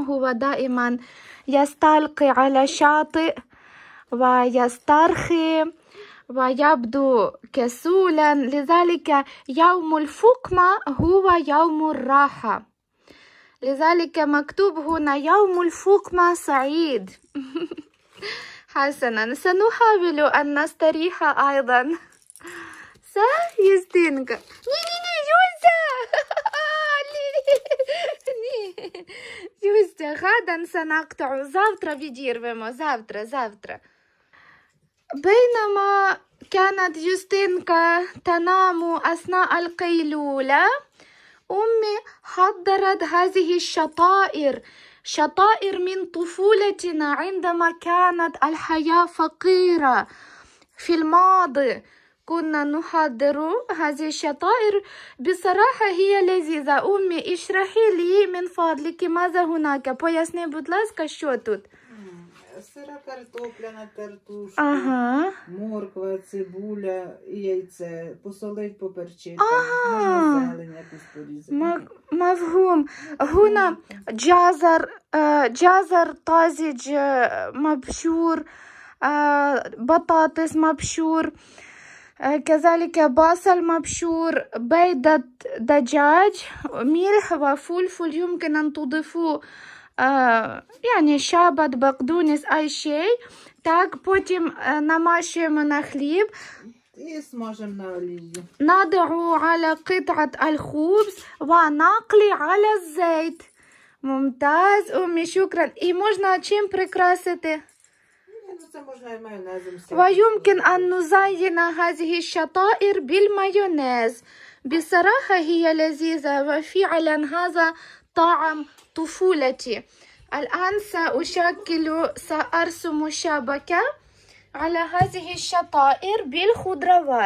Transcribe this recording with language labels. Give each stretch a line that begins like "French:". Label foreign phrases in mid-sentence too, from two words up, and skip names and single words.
Arabic: هو دائما يستلقي على الشاطئ ويسترخي ويبدو كسولا، لذلك يوم الفقمة هو يوم الراحة، لذلك مكتوب هنا يوم الفقمة سعيد. حسنا، سنحاول أن نستريح أيضا. صح يستينكا؟ ني يوزا. Юстя, غدا سنقطع.
Ukrainian: Завтра відірвемо. Завтра.
Arabic: بينما كانت يوستينكا تنام أثناء القيلولة أمي حضرت هذه الشطائر من طفولتنا عندما كانت الحياة فقيرة. في الماضي كنا نحضر هذه الشطائر. بصراحة هي لذيذة. أمي اشرحي لي من فضلك ماذا هناك.
Ukrainian: Поясни, будь ласка, що тут? Сира картопля на тертушку, морква, цибуля і яйце. Посолить, поперчити. Можна зелень якусь порізати.
Arabic: مفهوم. هنا جزر طازج مبشور، بطاطس مبشور، كذلك بصل مبشور، بيضة دجاج، ملح وفلفل. يمكن أن تضيفوا يعني شابت، بقدونس، أي شيء.
Ukrainian: Так, потім намащуємо на хліб. І смажемо на олії.
Arabic: نضع على قطعة الخبز ونقلي على الزيت. ممتاز أمي، شكرا.
Ukrainian: І можна чим прикрасити؟ Це можна і майонезом.
Arabic: ويمكن أن نزين هذه الشطائر بالمايونيز. بصراحة هي لذيذة وفعلا هذا طعم طفولتي. الآن سأرسم شبكة على هذه الشطائر بالخضروات.